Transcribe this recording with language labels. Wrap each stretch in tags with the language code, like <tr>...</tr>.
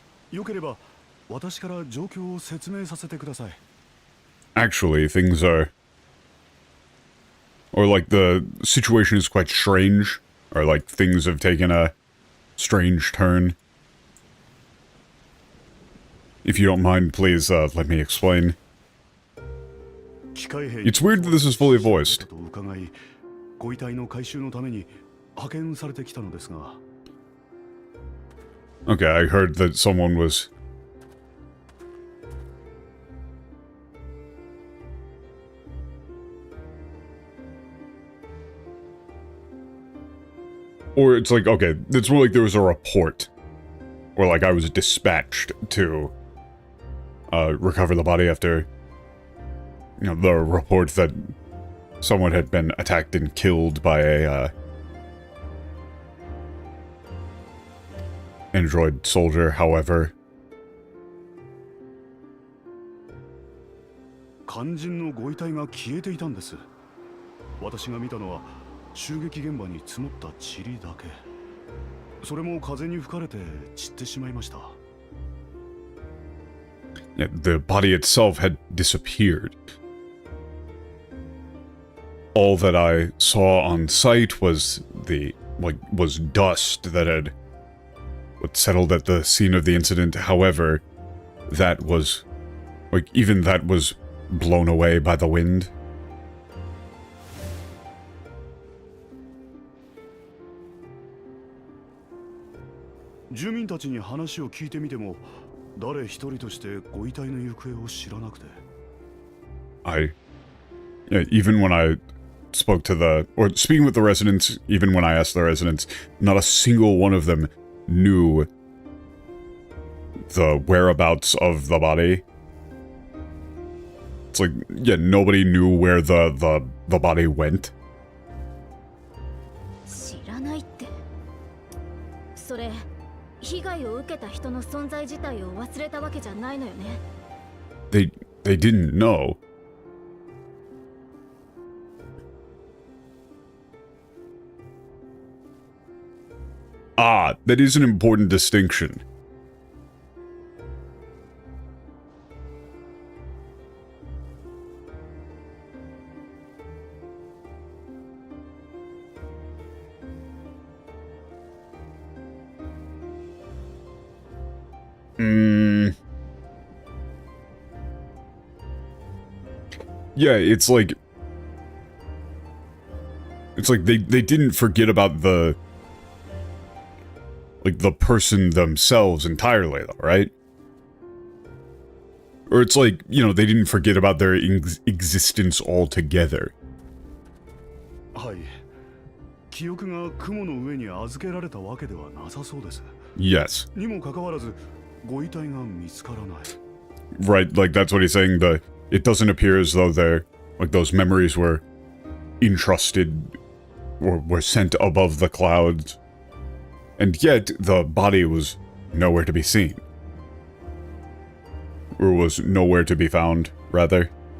<ja>よければ私から状況を説明させてください。</ja> <en>Actually, things are... Or, like, the situation is quite strange. Or, like, things have taken a strange turn. If you don't mind, please, let me explain. It's weird that this is fully voiced.</en> <ja>ご遺体の回収のために派遣されてきたのですが。</ja> <en>Okay, I heard that someone was... Or it's like, okay, it's more like there was a report. Or like I was dispatched to recover the body after, you know, the report that someone had been attacked and killed by a android soldier, however.</en> <ja>肝心のご遺体が消えていたんです。私が見たのは襲撃現場に積もった塵だけ。それも風に吹かれて散ってしまいました。</ja> <en>Yeah, the body itself had disappeared. All that I saw on site was was dust that had settled at the scene of the incident. However, that was, even that was blown away by the wind.</en> <ja>住民たちに話を聞いてみても、誰一人としてご遺体の行方を知らなくて。</ja> <en>Yeah, even when I spoke to speaking with the residents, even when I asked the residents, not a single one of them knew the whereabouts of the body. It's like, yeah, nobody knew where the body went.</en> <ja>知らないって。それ、被害を受けた人の存在自体を忘れたわけじゃないのよね。</ja> <en>They didn't know. Ah, that is an important distinction. Yeah, it's like they didn't forget about the person themselves entirely, though, right? Or it's like, you know, they didn't forget about their existence altogether.</en> <ja>はい。記憶が雲の上に預けられたわけではなさそうです。</ja> <en>Yes.</en> <ja>にもかかわらず、ご遺体が見つからない。</ja> <en>Right, like that's what he's saying. It doesn't appear as though those memories were entrusted or were sent above the clouds. And yet, the body was nowhere to be seen. Or was nowhere to be found, rather.</en>